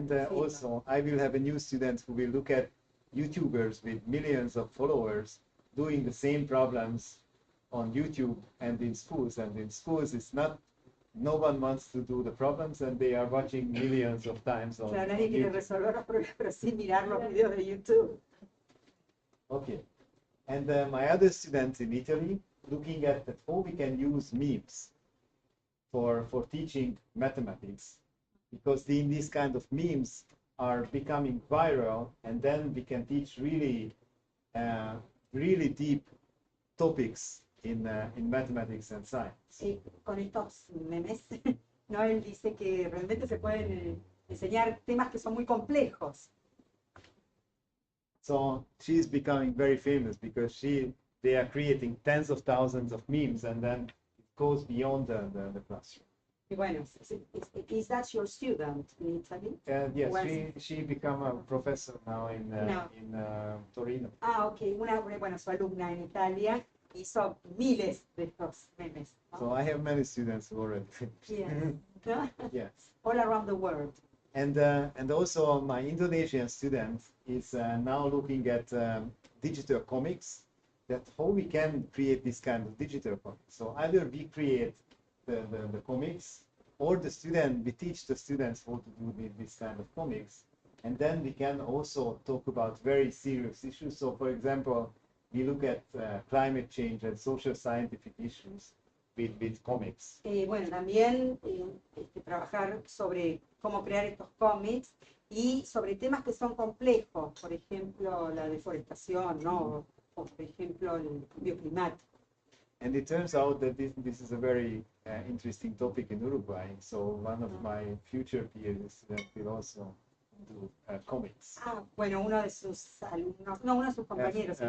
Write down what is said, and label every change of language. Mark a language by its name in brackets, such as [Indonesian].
[English] Also, I will have a new student who will look at YouTubers with millions of followers doing the same problems on YouTube and in schools. And in schools, it's not no one wants to do the problems and they are watching millions of times on, [Spanish] Claro, nadie quiere [English] YouTube. [Spanish] resolver los problemas, pero sí mirar los videos de YouTube. [English] Okay. And my other students in Italy looking at how we can use memes for teaching mathematics, because these kind of memes are becoming viral, and then we can teach really really deep topics in mathematics and science. [Spanish] Con estos memes, ¿no? Él dice que realmente se pueden enseñar temas que son muy complejos. [English] So she's becoming very famous because they are creating tens of thousands of memes, and then it goes beyond the classroom. [Spanish] Y bueno, [English] is that your student in Italy? Yes, Was- she become a professor now in No. Torino. [Spanish] Ah, ok, bueno, su alumna en Italia hizo miles de estos memes, ¿no? [English] So I have many students who already finished. Yes. ¿No? Yes. All around the world. And also my Indonesian student is now looking at digital comics, that how we can create this kind of digital comics. So either we create the comics, or we teach the students how to do this kind of comics, and then we can also talk about very serious issues. So for example, we look at climate change and social scientific issues with comics. [Spanish] Bueno, también trabajar sobre cómo crear estos cómics y sobre temas que son complejos, por ejemplo, la deforestación, ¿no? O por ejemplo, el cambio climático. [English] And it turns out that this is a very interesting topic in Uruguay. So one of my future PhD students will also do comics. [Spanish] Ah, bueno, uno de sus alumnos, no, uno de sus compañeros en